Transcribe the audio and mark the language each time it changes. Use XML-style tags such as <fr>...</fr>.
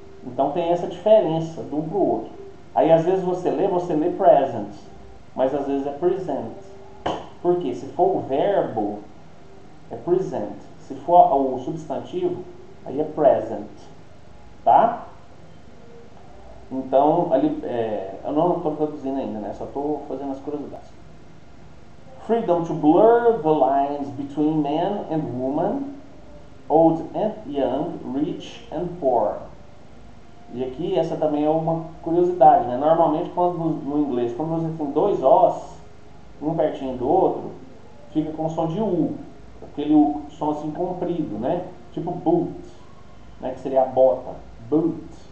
<pt>Então tem essa diferença de um para o outro. Aí às vezes você lê present, mas às vezes é present. Por quê? Se for o verbo, é present. Se for o substantivo, aí é present. Tá? Então, ali, eu não estou traduzindo ainda, né? Só estou fazendo as curiosidades.</pt> <en>Freedom to blur the lines between man and woman, old and young, rich and poor.</en> <pt>E aqui essa também é uma curiosidade, né? Normalmente no inglês, quando você tem dois Os, um pertinho do outro, fica com som de U, aquele som assim comprido, né? Tipo boot, né? Que seria a bota, boot.</pt>